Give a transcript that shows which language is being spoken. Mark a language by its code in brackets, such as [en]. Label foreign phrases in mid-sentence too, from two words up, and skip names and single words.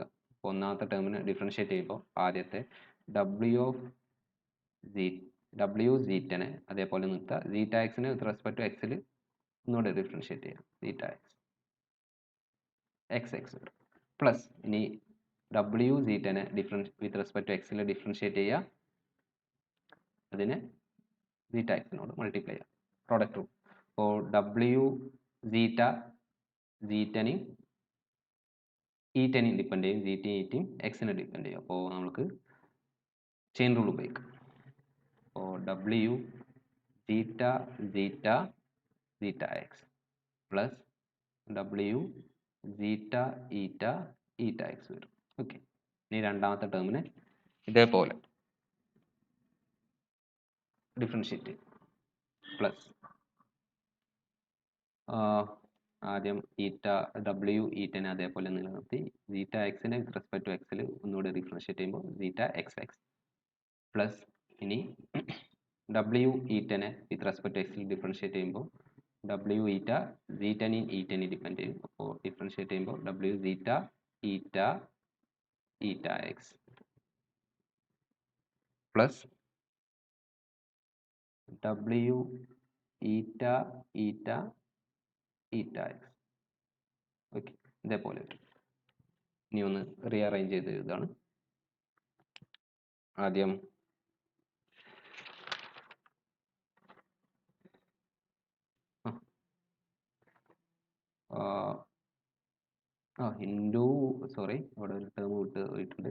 [ml] അപ്പോൾ ഒന്നാമത്തെ ടേമിന് ഡിഫറൻഷിയേറ്റ് ചെയ്യുമ്പോൾ ആദ്യത്തെ w zറ്റനെ അതേപോലെ നിർത്തുക, zeta എക്സിന് [en] with respect to [ml] എക്സിൽ ഒന്നുകൂടെ ഡിഫറൻഷിയേറ്റ് ചെയ്യാം, [en] zeta x x x plus [ml] ഇനി w zറ്റനെ [en] with respect to [ml] എക്സിൽ ഡിഫറൻഷിയേറ്റ് ചെയ്യുക, അതിനെ zeta എക്സിനോട് മൾട്ടിപ്ലൈ ചെയ്യുക, [en] product rule. [ml] അപ്പോൾ w zeta zറ്റനെയും ഈറ്റനെയും ഡിപ്പെൻഡ് ചെയ്യും, gt ഈറ്റയും എക്സിനെ ഡിപ്പെൻഡ് ചെയ്യും. അപ്പോൾ നമുക്ക് [en] chain rule [ml] ഉപയോഗിക്കാം. അപ്പോൾ [en] w zeta zeta zeta x plus w zeta eta eta x [ml] വരും. ഓക്കെ, ഇനി രണ്ടാമത്തെ ടേമിന് ഇതേപോലെ [en] differentiate plus [ml] ആദ്യം w ഈറ്റനെ അതേപോലെ നിലനിർത്തി zeta എക്സിനെ [en] with respect to [ml] എക്സിൽ ഒന്നുകൂടി ഡിഫറൻഷിയേറ്റ് ചെയ്യുമ്പോൾ [en] zeta x x plus [ml] ഇനി w ഈറ്റനെ [en] with respect to [ml] എക്സിൽ ഡിഫറൻഷിയേറ്റ് ചെയ്യുമ്പോൾ w ഈറ്റ zറ്റനെയും ഈറ്റനെയും ഡിപ്പെൻഡ് ചെയ്യും. അപ്പോൾ ഡിഫറൻഷിയേറ്റ് ചെയ്യുമ്പോൾ [en] w zeta eta eta x plus w eta eta eta x. [ml] ഓക്കെ, ഇതേപോലെ വരും. ഇനി ഒന്ന് റീഅറേഞ്ച് ചെയ്ത് എഴുതാണ്. ആദ്യം [en] into sorry [ml] ഇവിടെ ഒരു ടേം വിട്ട് പോയിട്ടുണ്ട്.